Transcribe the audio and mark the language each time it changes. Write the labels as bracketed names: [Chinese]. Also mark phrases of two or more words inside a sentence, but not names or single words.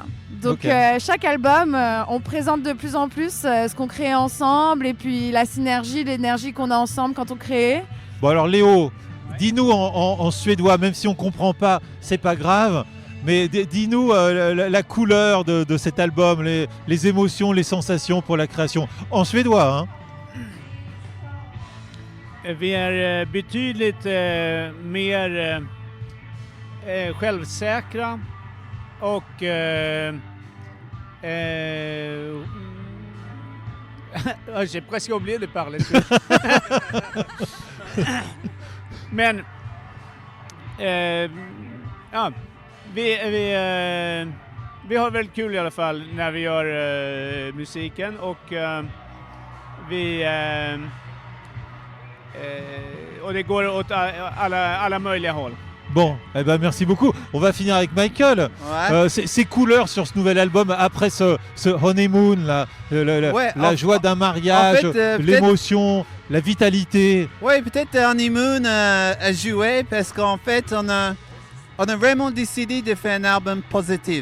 [French] Donc chaque album, on présente de plus en plus ce qu'on crée ensemble et puis la synergie, l'énergie qu'on a ensemble quand on crée. Bon alors Léo, dis-nous en suédois, même si on comprend pas, c'est pas grave, mais dis-nous la couleur de cet album, les émotions, les sensations pour la création, en suédois. Hein. [Swedish] Vi är betydligt mer självsäkra och [French] j'ai presque oublié de parler. [Swedish] Men vi har väldigt kul i alla fall när vi gör musiken och och det går åt alla möjliga håll. [French] Bon, eh ben merci beaucoup. On va finir avec Michael. Ouais. Ces couleurs sur ce nouvel album, après ce honeymoon, la joie d'un mariage, en fait, l'émotion, la vitalité. Oui, peut-être honeymoon à jouer parce qu'en fait, on a vraiment décidé de faire un album positif.